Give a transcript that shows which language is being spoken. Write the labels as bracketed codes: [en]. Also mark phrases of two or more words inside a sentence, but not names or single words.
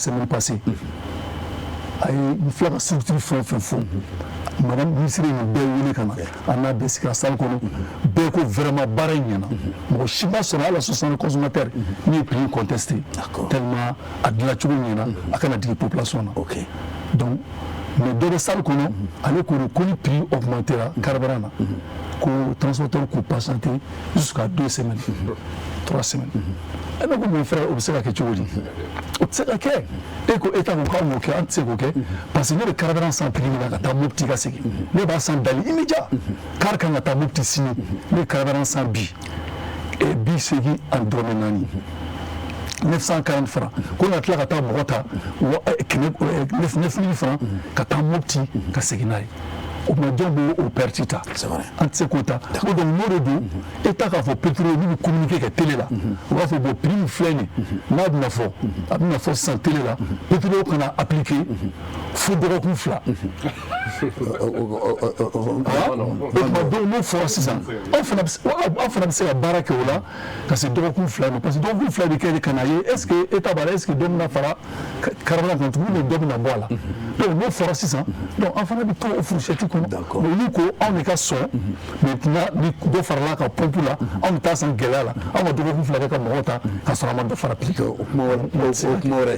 [fr] semaine passée [bm] a ye n filɛ ka structure fɛn o fɛn fɔ [fr] madame ministre [bm] ye nin bɛɛ wele ka na an n'a bɛɛ sigi salle kɔnɔ bɛɛ ko vraiment baara in ɲɛna mɔgɔ si ma sɔrɔ hali [fr] association de consommateurs [bm] min ye [fr] prix contesté tellement [bm] a dilancogo ɲɛna a kana digi population na [fr] donc mais [bm] dɔ bɛ salle kɔnɔ ale ko de ko ni [fr] prix augmentera [bm] carburant na ko transporteur k'u [fr] patienter jusqu'à 2 semaines 3 semaines [bm] e bɛ ko [fr] mon frère [bm] o bɛ se ka kɛ cogo di o tɛ se ka kɛ e ko état ko k'aw m'o kɛ an tɛ se k'o kɛ [fr] parce que [bm] ne bɛ carburant san prix min na ka taa Mopti ka segin ne b'a san dali [fr] immédiat car [bm] kan ka taa Mopti sini ne ye carburant san bi segin ani dɔrɔmɛ 4 940 francs ko na tila ka taa mɔgɔ ta 9,000 francs ka taa Mopti ka segin n'a ye o ma jɔn b'o pertita an tɛ se k'o ta o donc n'o de don État k'a fɔ pétrole n'u bɛ communiquer kɛ télé la u b'a fɔ [fr] bon prix [bm] min filɛ nin n'a bɛna fɔ a bɛna fɔ sisan télé la pétrole kana appliquer fo dɔgɔkun 2 donc n'o fɔra sisan aw fana bɛ se ka baara kɛ o la ka se dɔgɔkun 2 ma [fr] parce que [bm] dɔgɔkun 2 bɛ kɛ de ka na ye [fr] est-ce que [bm] État b'a la [fr] est-ce que [bm] dɔ bɛna fara carburant kan tugun ou dɔ bɛna bɔ a la donc n'o fɔra sisan donc an fana bɛ to o fourchette kɔnɔ mais olu ko anw de ka sɔn maintenant ni dɔ farala ka pompe la anw bɛ taa san gɛlɛya la anw ka dɔgɔkun 2 kɛ ka mɔgɔw ta ka sɔrɔ an ma dɔ fara pique o kuma wɛrɛ